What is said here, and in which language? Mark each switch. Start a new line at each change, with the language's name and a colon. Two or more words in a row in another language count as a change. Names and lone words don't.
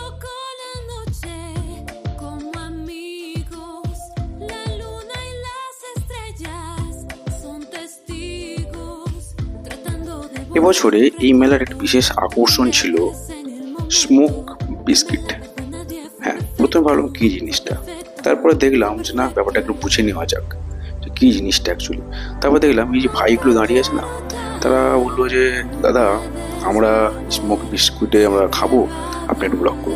Spanish: con la noche como amigos, la luna y las estrellas son testigos, tratando de...
Bangla: এবছরে এই মেলার একটা বিশেষ আকর্ষণ ছিল
English: smoke biscuit.
Bangla: হ্যাঁ, প্রথমে ভাবলাম কি জিনিসটা, তারপরে দেখলাম যে না, ব্যাপারটা একটু বুঝে নেওয়া যাক যে কি জিনিসটা অ্যাকচুয়ালি। তারপর দেখলাম এই যে ভাইগুলো দাঁড়িয়ে আছে না, তারা বললো যে দাদা আমরা
English: smoke biscuit
Bangla: আমরা খাবো, আপনি একটু ব্লক করুন।